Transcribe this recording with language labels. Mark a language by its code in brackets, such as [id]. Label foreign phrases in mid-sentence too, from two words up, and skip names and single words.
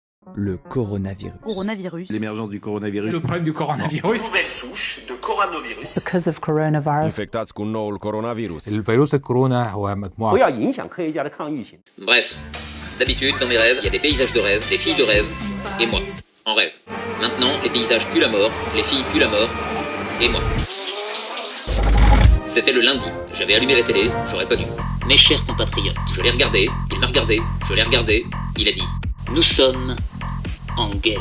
[fr] le coronavirus. L'émergence du coronavirus. Le problème du coronavirus. Nouvelle souche de coronavirus. [en] Because of coronavirus. [ro] infectați cu noul coronavirus. [ar] الفيروس الكورونا هو مجموعة. [zh] 不要影响科学家的抗疫行动。 [fr] Bref, d'habitude, dans mes rêves, il y a des paysages de rêve, des filles de rêve, et moi, en rêve. Maintenant, les paysages puent la mort, les filles puent la mort, et moi. C'était le lundi, j'avais allumé la télé, j'aurais pas dû. Mes chers compatriotes, je l'ai regardé, il m'a regardé, je l'ai regardé, il a dit « Nous sommes en guerre ».